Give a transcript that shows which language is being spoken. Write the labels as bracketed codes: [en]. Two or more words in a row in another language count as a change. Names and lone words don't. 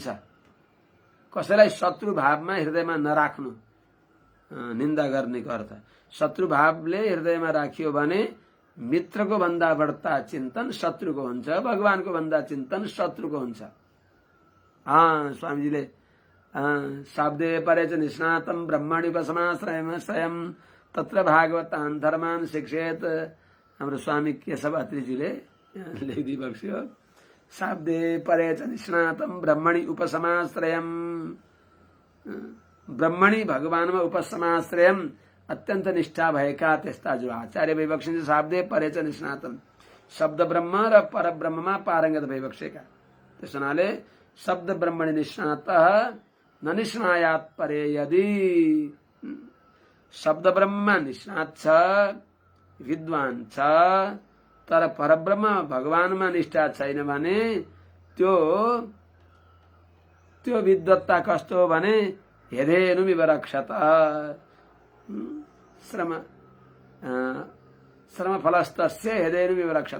[ne] कसैलाई शत्रु भावमा हृदयमा नराख्नु निन्दा गर्नेको अर्थ। शत्रु भावले हृदयमा राखियो भने मित्रको भन्दा बढ्ता चिन्तन शत्रुको हुन्छ, भगवानको भन्दा चिन्तन शत्रुको हुन्छ। [sa] स्वामीजीले शाब्दे परे च निष्णातं ब्रह्मणि उपसमाश्रयम तत्र भागवतान् धर्मान् शिक्षेत। [ne] हाम्रो स्वामी केशव अत्रीजीले लेखिदिई बक्स्यो। [sa] शाब्दे परे च निष्णातं ब्रह्मणि उपसमाश्रयम, ब्रह्मणि [ne] भगवानमा उपसमाश्रयम, अत्यन्त निष्ठा भएका त्यस्ता जो आचार्य भइबक्सिन्छ। [sa] शाब्दे परे च निष्णातं, [ne] शब्द ब्रह्म र पर ब्रह्ममा पारङ्गत भइबक्सेका। त्यस हुनाले [sa] शब्द ब्रह्मणि निष्णातः न निष्णायात परे यदि, [ne] शब्द ब्रह्ममा निष्णात छ, विद्वान छ, तर परब्रह्म भगवानमा निष्ठा छैन भने त्यो विद्वत्ता कस्तो हो भने [sa] हेदेनुमिव रक्षत, श्रम फलस्तस्य हेदेनुमिव रक्षत।